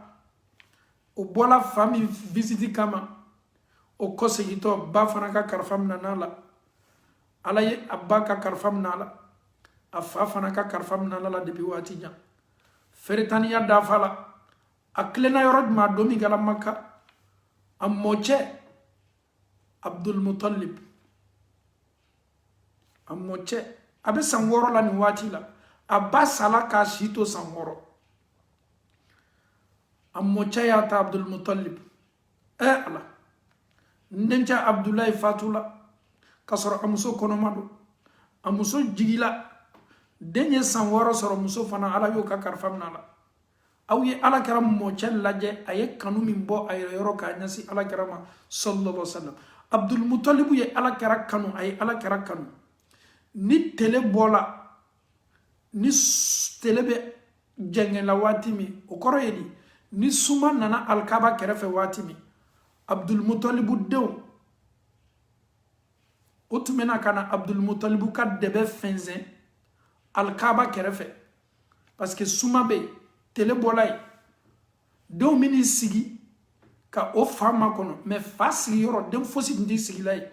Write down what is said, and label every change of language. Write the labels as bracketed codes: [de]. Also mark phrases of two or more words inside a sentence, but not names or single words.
[bm] O bɔla fa min visiti kama o kɔsegitɔ ba fana ka kalifa minɛ la. Ala ye a ba ka kalifa minɛ la, a fa fana ka kalifa minɛ la depuis waati jan. Feretaniya dafa la, a tilenna yɔrɔ jumɛn don min kɛla Maka, a mɔcɛ Abdul Muttalib, a mɔcɛ a bɛ san 6 la nin waati la, a ba sala k'a si to san 6. A mɔcɛ y'a ta Abdul Muttalib. Ala n dencɛ Abdulayi fatula ka sɔrɔ a muso kɔnɔma don, a muso jigila, den ye san 6 sɔrɔ, muso fana Ala y'o ka kalifa minɛ la. Aw ye Alakira mɔcɛ lajɛ, a ye kanu min bɔ a yɛrɛ yɔrɔ k'a ɲɛsin Alakira ma [ar] صلى الله عليه وسلم. [bm] Abdul Muttalib ye Alakira kanu, a ye Alakira kanu. Ni tele bɔla, ni tele bɛ jɛngɛla waati min, o kɔrɔ ye di, ni suma nana Alkaba kɛrɛfɛ waati min, Abdul Muttalib denw o tun bɛna ka na Abdul Muttalib ka dɛbɛ fɛnsɛn Alkaba kɛrɛfɛ [fr] parce que [bm] suma bɛ yen, tele bɔla yen, denw min'i sigi ka o fa makɔnɔ, mais fa sigiyɔrɔ den fosi tun t'i sigila yen.